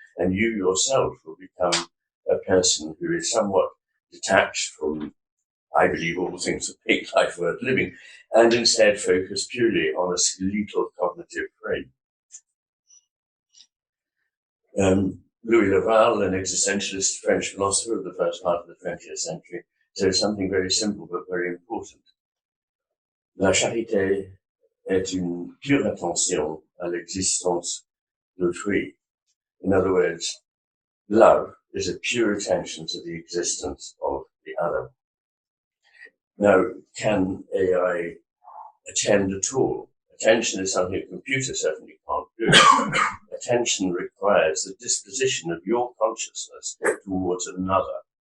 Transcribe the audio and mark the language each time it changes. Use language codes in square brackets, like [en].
[en] And you yourself will become a person who is somewhat detached from, I believe, all things that make life worth living, and instead focus purely on a skeletal cognitive frame. Louis Laval, an existentialist French philosopher of the first part of the 20th century, says something very simple but very important. [fr] La charité est une pure attention à l'existence d'autrui. [en] In other words, love is a pure attention to the existence of the other. Now, can AI attend at all? Attention is something a computer certainly can't do. Attention requires the disposition of your consciousness towards another.